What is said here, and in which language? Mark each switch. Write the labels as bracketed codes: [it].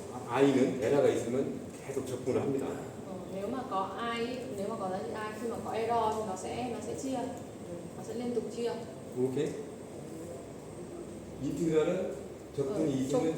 [ko] I는 에러가 있으면 계속 적분을 합니다. [vi] nếu mà có I, nếu mà có giá trị I, khi mà có error thì nó sẽ chia, nó sẽ liên tục chia. [ko] 오케이? 인티그랄은 적분이 있으면